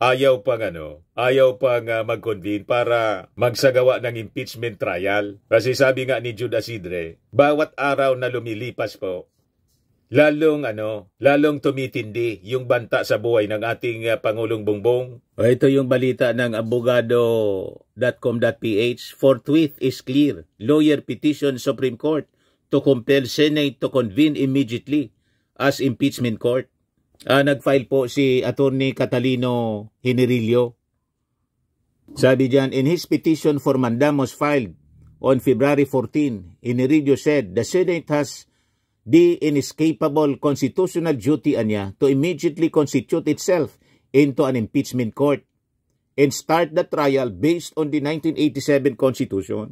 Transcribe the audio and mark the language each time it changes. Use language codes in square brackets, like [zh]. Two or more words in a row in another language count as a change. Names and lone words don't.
[tl] ayaw pang mag-convene para magsagawa ng [en] impeachment trial. [tl] Kasi sabi nga ni Jude Asidre, bawat araw na lumilipas po, lalong tumitindi yung banta sa buhay ng ating Pangulong Bongbong. Ito yung balita ng abogado.com.ph. [en] Forthwith is clear. Lawyer petition Supreme Court to compel Senate to convene immediately as impeachment court. [tl] Nag-file po si Attorney Catalino Hinirillo. Sabi diyan, [en] in his petition for mandamus filed on February 14, Hinirillo said the Senate has the inescapable constitutional duty anya to immediately constitute itself into an impeachment court and start the trial based on the 1987 Constitution.